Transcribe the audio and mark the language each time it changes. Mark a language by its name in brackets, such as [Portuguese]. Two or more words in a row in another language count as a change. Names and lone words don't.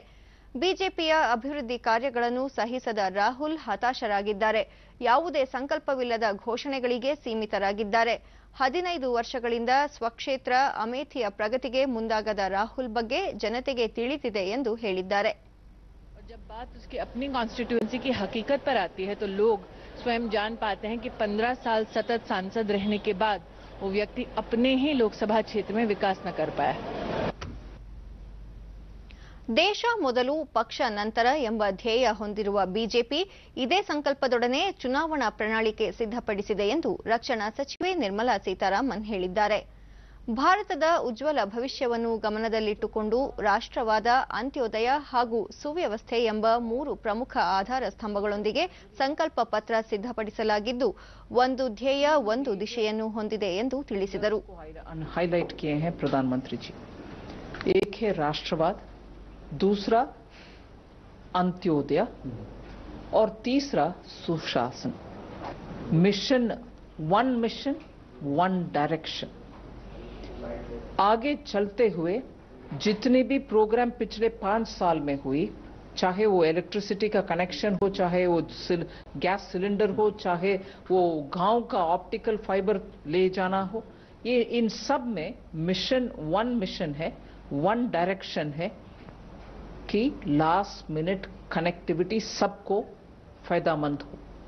[Kannada] ಬಿಜೆಪಿಯ ಅಭಿವೃದ್ಧಿ ಕಾರ್ಯಗಳನ್ನು ಸಹಿಸದ ರಾಹುಲ್ ಹತಾಶರಾಗಿದ್ದಾರೆ, ಯಾವುದೇ ಸಂಕಲ್ಪವಿಲ್ಲದ ಘೋಷಣೆಗಳಿಗೆ ಸೀಮಿತರಾಗಿದ್ದಾರೆ. 15 ವರ್ಷಗಳಿಂದ ಸ್ವಕ್ಷೇತ್ರ ಅಮೇಥಿಯ ಪ್ರಗತಿಗೆ ಮುಂದಾಗದ ರಾಹುಲ್ ಬಗ್ಗೆ ಜನತೆಗೆ ತಿಳಿದಿದೆ ಎಂದು ಹೇಳಿದ್ದಾರೆ. [Hindi] जब बात उसकी अपनी कॉन्स्टिट्यूएंसी की हकीकत पर आती है तो लोग स्वयं जान पाते हैं कि 15 साल सतत सांसद रहने के बाद वो व्यक्ति अपने ही लोकसभा क्षेत्र में विकास न कर पाया. [Kannada] ದೇಶ ಮೊದಲು ಪಕ್ಷ ನಂತರ ಎಂಬ ಧ್ಯೇಯ ಹೊಂದಿರುವ ಬಿಜೆಪಿ ಇದೇ ಸಂಕಲ್ಪದೊಡನೆ ಚುನಾವಣಾ ಪ್ರಣಾಳಿಕೆ ಸಿದ್ಧಪಡಿಸಿದೆ ಎಂದು ರಕ್ಷಣಾ ಸಚಿವೆ ನಿರ್ಮಲಾ ಸೀತಾರಾಮನ್ ಹೇಳಿದ್ದಾರೆ. ಭಾರತದ ಉಜ್ವಲ ಭವಿಷ್ಯವನ್ನು ಗಮನದಲ್ಲಿಟ್ಟುಕೊಂಡು ರಾಷ್ಟ್ರವಾದ, ಅಂತ್ಯೋದಯ ಹಾಗೂ ಸುವ್ಯವಸ್ಥೆ ಎಂಬ 3 ಪ್ರಮುಖ ಆಧಾರ ಸ್ತಂಭಗಳೊಂದಿಗೆ ಸಂಕಲ್ಪ ಪತ್ರ ಸಿದ್ಧಪಡಿಸಲಾಗಿದ್ದು ಒಂದು ಧ್ಯೇಯ ಒಂದು ದಿಶೆಯನ್ನು ಹೊಂದಿದೆ ಎಂದು ತಿಳಿಸಿದರು. [Hindi] हाईलाइट किए हैं प्रधानमंत्री जी. एक है राष्ट्रवाद, दूसरा अंत्योदय और तीसरा सुशासन। [English] mission one direction. आगे चलते हुए जितने भी प्रोग्राम पिछले 5 साल में हुई, चाहे वो इलेक्ट्रिसिटी का कनेक्शन हो, चाहे वो gas cylinder हो, चाहे वो गांव का optical fiber ले जाना हो, ये इन सब में मिशन है, one direction है कि last minute connectivity सबको फायदामंद हो।